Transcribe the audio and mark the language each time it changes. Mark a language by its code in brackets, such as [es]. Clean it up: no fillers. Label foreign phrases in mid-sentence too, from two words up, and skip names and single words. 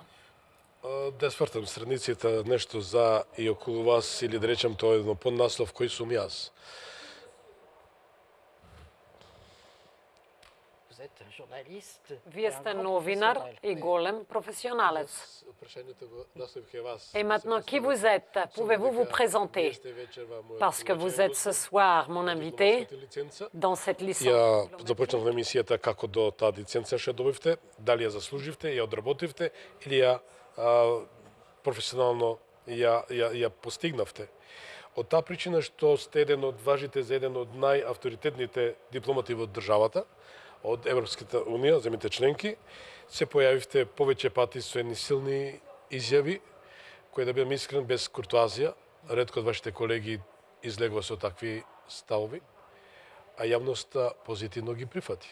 [mk] Да свртам средниците нешто за и околу вас, или да речем тоа едно поднаслов кој сум јас. Вие сте новинар и голем професионалец. [fr] Et maintenant, qui vous êtes? Pouvez-vous vous présenter? Parce que vous êtes ce soir mon invité dans cette licence. [mk] Ја започнав на емисијата како до таа лиценца што добивте, дали ја заслуживте, ја одработивте или ја професионално ја постигнавте. Од таа причина што сте еден од важите за еден од најавторитетните дипломати во државата, од Европската унија, земите членки, се појавивте повеќе пати со едни силни изјави, кои да бидам искрен без куртуазија, ретко од вашите колеги излегува со такви ставови, а јавноста позитивно ги прифати.